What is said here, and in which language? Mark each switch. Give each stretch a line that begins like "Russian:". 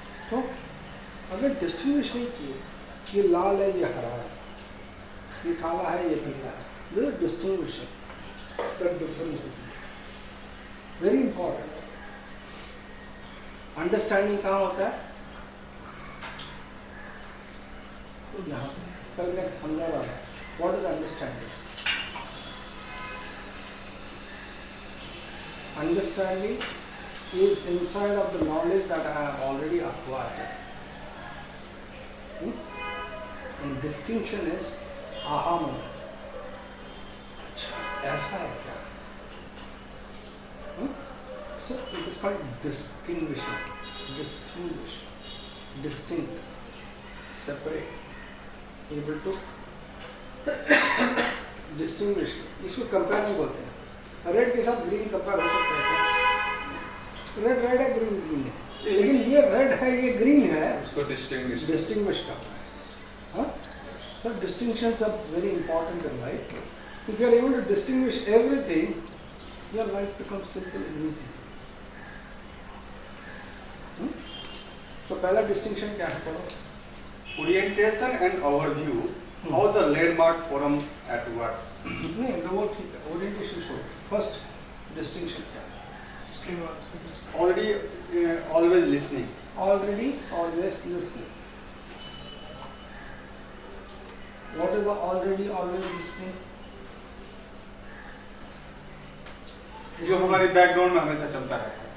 Hindi: तो अगर डिस्टिंग्विश नहीं किए, ये लाल है ये हरा है, ये काला है ये पीला है,
English: ये distinguishing that difference very important.
Hindi: Understanding कहाँ होता है? तो यहाँ कल मैं समझा रहा था,
English: What is understanding?
Hindi: Understanding
English: is inside of the knowledge that I have already acquired. And distinction is aha moment.
Hindi: ऐसा है क्या?
English: So it is called distinguishing, distinguish, distinct, separate, able to distinguish.
Hindi: इसको कंपेयर नहीं बोलते हैं। Red के साथ green compare हो सकता है, रेड रेड है ग्रीन ग्रीन है, लेकिन ये रेड है ये ग्रीन है, उसको डिस्टिंग्विश करना है।
English: हाँ, so distinctions are very important in life. If you are able to distinguish everything, your life becomes simple and easy.
Hindi: So पहला डिस्टिंक्शन क्या है पढ़ो?
English: Orientation and overview, how the landmark forum at works.
Hindi: नहीं वो ठीक है, orientation छोड़ो, first distinction क्या है? उसके बाद
English: Already, always listening. Already, always listening. What is the already, always listening?
Hindi: जो हमारे बैकग्राउंड में हमेशा चलता है।